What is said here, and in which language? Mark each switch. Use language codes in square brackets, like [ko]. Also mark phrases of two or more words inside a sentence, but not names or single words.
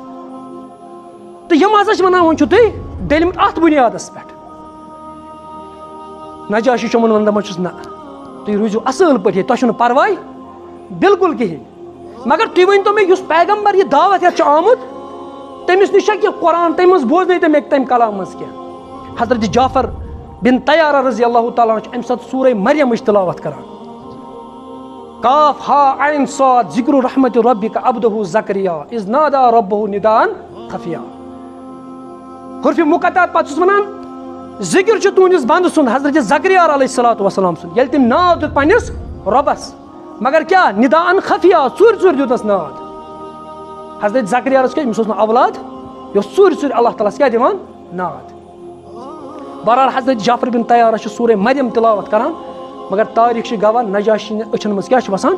[ks] تہٕ یِم ہسا چھِ ونان وۄنۍ چھِو تُہۍ ڈٔلمٕتۍ اتھ بُنیادس پٮ۪ٹھ نجاشی چھُ یِمن ونان دپان چھُس نہ تُہۍ روٗزِو اصٕل پٲٹھۍ ییٚتہِ تۄہہِ چھُنہٕ پرواے بالکل کِہینۍ مگر تُہۍ ؤنۍتو مےٚ یُس پیغمبر یہِ دعوت یتھ چھُ آمُت تٔمِس نِش چھا کینٛہہ قرآن تٔمۍ منٛز بوزنٲیتو مےٚ تمہِ کلام منٛز کینٛہہ حضرت جعفر بن طیارہ [ar] رضی اللہ تعالیٰ عنہ [ks] چھُ امہِ ساتہٕ سورہ مریمٕچ تلاوت کران [ar] کاف ہا عین صاد ذکر رحمت ربک عبدہ زکریا اذ نادا ربہ نداء خفیا [ks] حرفِ مقطعات پتہٕ چھُس ونان ذکر چھُ تُہنٛدِس بنٛدٕ سُنٛد حضرت زکریا [ar] علیہ الصلوۃ والسلام [ks] سُنٛد ییٚلہِ تٔمۍ ناو دیُت پننِس رۄبس مگر کیاہ [ar] نداء خفیا [ks] ژوٗرِ ژوٗرِ دیُتنس ناد حضرت زکریاہس کیاہ أمِس اوس نہٕ اولاد یہِ اوس ژوٗرِ ژوٗرِ اللہ تعالیٰ ہس کیاہ دِوان ناد بہرحال حضرت جعفر بن طیارہ چھُ سورہ مریم تلاوت کران مگر تاریخ چھِ گواہ نجاشی أچھن منٛز کیٛاہ چھُ وسان؟